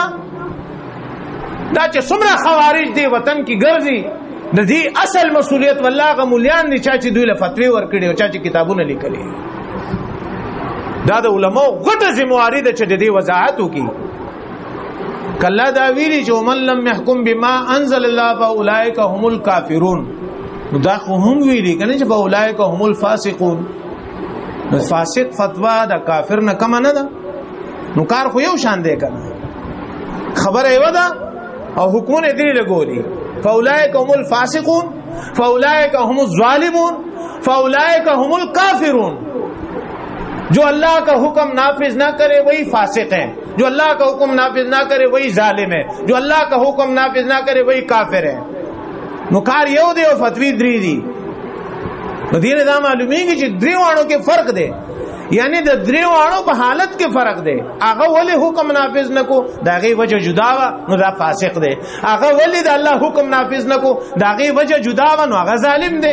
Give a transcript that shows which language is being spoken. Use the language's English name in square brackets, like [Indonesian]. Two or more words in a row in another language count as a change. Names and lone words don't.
[Pashto] دا چې څومره خوارج دی وطن کې ګرځي، د دې اصل مسؤلیت والله غ مولیان دي چې دوی له فتوی ورکړي او چې کتابونه لیکلي. دا د علماء غټه ذمہواری ده چې د دې وضاحت وکړي. کله دا ویلي چې [Arabic] ومن لم يحكم بما انزل الله فاولئک هم الکافرون، [Pashto] نو دا خو هم ویلي کنه چې [Arabic] فاولئک هم الفاسقون. [Pashto] نو فاسق فتوا د کافر نه کم نه ده، نو کار خو یو شان دی کنه، خبره یو ده او حکمونه دې لګولي. [Arabic] فاولئک هم الفاسقون، فاولئک هم الظالمون، فاولئک هم الکافرون. [Urdu] جو اللہ کا حکم نافذ نہ کرے وہی فاسق ہیں، جو اللہ کا حکم نافذ نہ کرے وہی ظالم ہے، جو اللہ کا حکم نافذ نہ کرے وہی کافر ہے. [Pashto] نو کار یو دی او فتوی دری دی. نو دې دا معلومیږي چې دریوانو کې فرق دی، یعنی د دریوانو په حالت کې فرق دی. هغه ولی حکم نافذ نکو داغه وجه جدا وا، نو دا فاسق دی. هغه ولی د الله حکم نافذ نکو داغه وجه جدا وا، نو هغه ظالم دی.